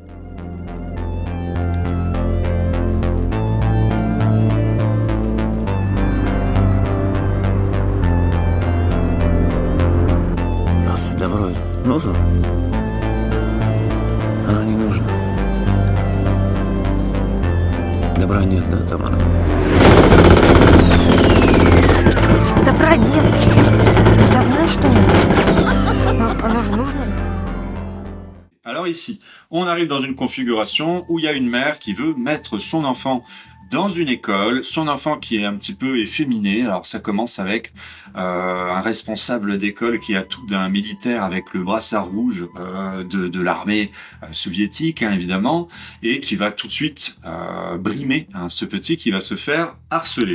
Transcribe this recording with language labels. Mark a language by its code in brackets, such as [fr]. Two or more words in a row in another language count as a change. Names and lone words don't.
[ru] Добро нужно? Оно не нужно. Добра нет, да, Тамара? Добра нет. Я знаю, что нет. Но оно же нужно. [fr] Alors ici, on arrive dans une configuration où il y a une mère qui veut mettre son enfant dans une école, son enfant qui est un petit peu efféminé. Alors ça commence avec un responsable d'école qui a tout d'un militaire avec le brassard rouge de l'armée soviétique, évidemment, et qui va tout de suite brimer ce petit qui va se faire harceler.